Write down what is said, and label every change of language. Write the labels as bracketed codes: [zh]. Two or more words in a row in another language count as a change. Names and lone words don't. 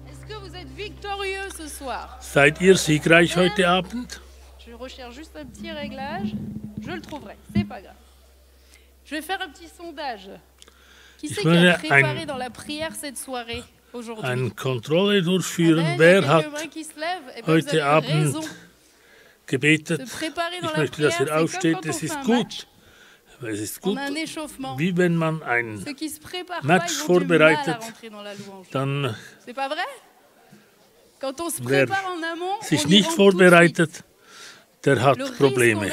[fr] que vous êtes victorieux ce soir? [de] Seid ihr siegreich heute Abend? [fr] Je recherche juste un petit réglage. Je le trouverai, c'est pas grave. Je vais faire un petit sondage. Qui c'est qui a préparé dans la prière cette soirée aujourd'hui? [de] Eine Kontrolle durchführen. Wer hat heute Abend gebetet? Ich möchte, dass ihr aufsteht. Es ist gut. Es ist gut, wie wenn man ein Match vorbereitet, dann wer sich nicht vorbereitet, der hat Probleme.